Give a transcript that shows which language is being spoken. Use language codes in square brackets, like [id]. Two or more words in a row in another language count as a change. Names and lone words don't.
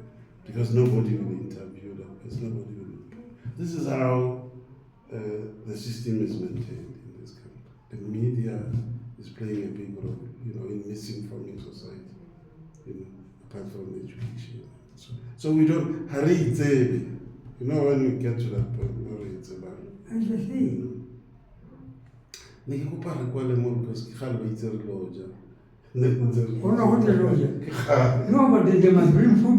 [en] Because nobody will interview that person, This is how the system is maintained in this country. The media is playing a big role, in misinforming society, apart from education. So So we don't hurry it. You know when we get to that point, no it's about. I just say, [tn] Ne ke kopa re kwale mo because ke gale ba itse re loja. [en] oh no, what the lawyer? No, but they must bring food